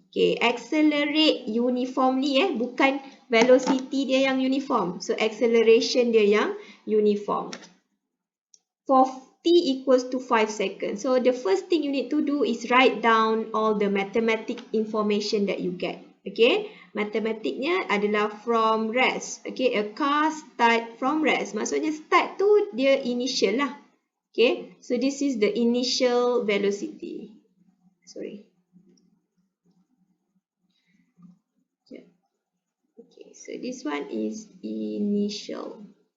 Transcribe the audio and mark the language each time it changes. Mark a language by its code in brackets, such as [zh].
[ms] Okay, accelerate uniformly, bukan velocity dia yang uniform. [en] So, acceleration [ms] dia yang [en] uniform. For t equals to 5 seconds. So, the first thing you need to do is write down all the mathematic information that you get. [ms] Okay, matematiknya adalah from rest. [en] Okay, a car start from rest. [ms] Maksudnya start tu dia initial lah. [en] Okay, so this is the initial velocity. Sorry. Okay, so this one is initial.